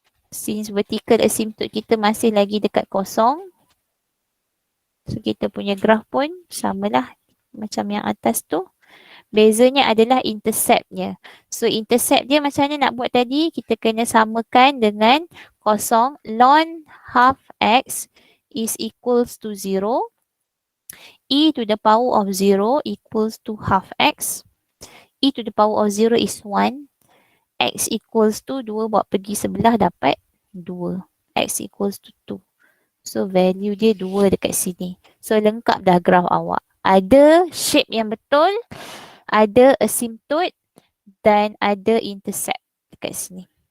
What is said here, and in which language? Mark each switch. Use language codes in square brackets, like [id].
[ms] Since vertical asymptote kita masih lagi dekat kosong. So kita punya graf pun samalah macam yang atas tu. Bezanya adalah interceptnya. So intercept dia macam mana nak buat tadi? Kita kena samakan dengan kosong. [en] Ln half X is equals to 0. E to the power of 0 equals to half X. E to the power of 0 is 1. X equals to 2. [ms] Buat pergi sebelah dapat 2. [en] X equals to 2. [ms] So value dia 2 dekat sini. So lengkap dah graf awak. Ada shape yang betul, ada asymptote dan ada intercept dekat sini.